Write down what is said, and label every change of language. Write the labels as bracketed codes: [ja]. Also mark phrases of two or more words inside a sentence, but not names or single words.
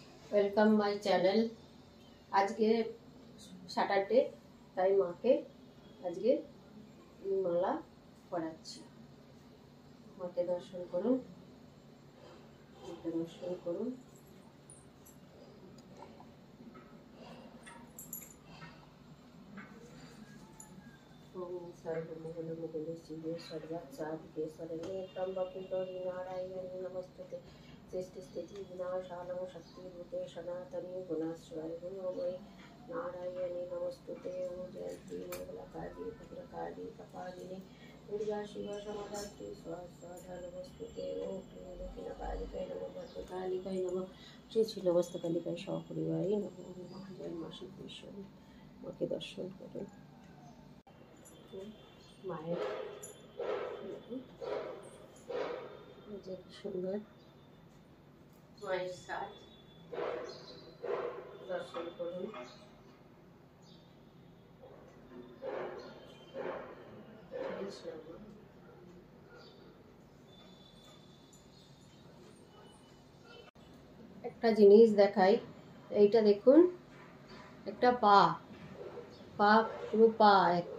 [en] welcome my channel. [bn] আজকে স্যাটারডে, তাই মাকে আজকে মালা পরাচ্ছি। মাকে দর্শন করুন, মাকে দর্শন করুন। [sa] सर्वमंगलमंगले शिवे सर्वार्थसाधिके शरण्ये त्र्यंबके गौरी नारायणी नमस्तुते। सृष्टिस्थिति विनाशानं शक्तिभूते सनातने गुणाश्रय गुणमयी नारायणी नमस्तुते। ओम जयंती मंगलकारी भद्रकारी कपालिनी दुर्गा शिवा समधात्री स्वाहा नमस्तुते। ओम क्लीं दक्षिणकालिकाय नमः भद्रकालिकाय नमः श्री श्री नमस्तकालिकाय सपरिवारे नमः। [hi] जय माँ सिद्धेश्वरी। माके दर्शन करें। [bn] माয়ের যে সুন্দর মায়ের সাজ দর্শন করুন। একটা জিনিস দেখাই, এইটা দেখুন, একটা পা পুরো পা একটা।